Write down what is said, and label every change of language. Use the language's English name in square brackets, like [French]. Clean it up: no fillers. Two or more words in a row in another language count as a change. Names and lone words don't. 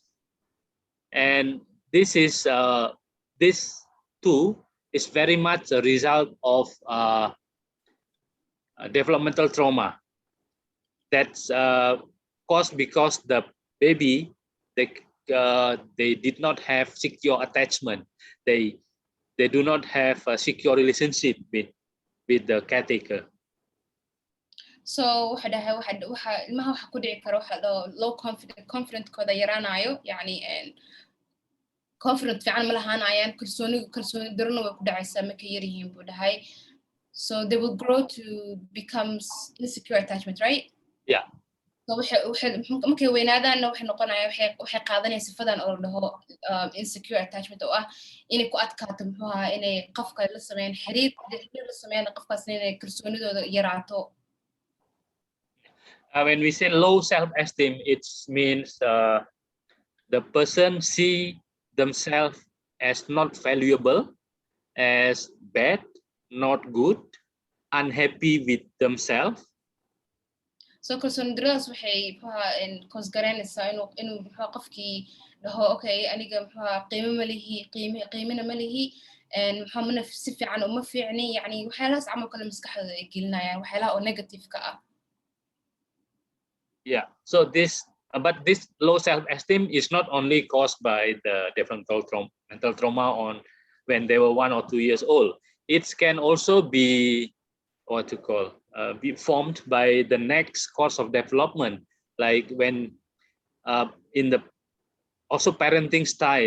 [English] And this is this too is very much a result of developmental trauma that's caused because the baby they did not have secure attachment. They do not have a secure relationship with the caretaker. [Somali] So waxa dhahay waxa ilmaha waxa ku dhici karo waxa [English] low confident [Somali] kooda yaraanayo yani confident fiican ma lahaanayaan kalsooni darno way ku dhacaysaa markay yar yihiin buu dhahay. [English] So they will grow to become insecure attachment, right? Yeah. [Somali] So markay weynaadaanna waxay noqonayaan waxay qaadanayaan sifadan oo la dhaho [English] insecure attachment [Somali] oo ah inay ku adkaato muxuu ahaa inay qofka la sameeyaan xiriir la sameeyaan qofkaas inay kalsoonidooda yaraato. [English] When we say low self-esteem, it means the person see themselves as not valuable, as bad, not good, unhappy with themselves. [Somali] So kalsooni daradaas waxay cause garanaysaa inuu muxuu qofkii dhaho okay aniga muxuu qiimo ma lihi qiimina ma lihi muxuu mana si fiican uma fiicni yani waxyaalahaas camal kale maskaxdooda ay gelinayaan waxyaalaha oo negative ka ah. [English] Yeah, so but this low self-esteem is not only caused by the developmental trauma on when they were 1 or 2 years old. It can also be be formed by the next course of development, like when in the also parenting style.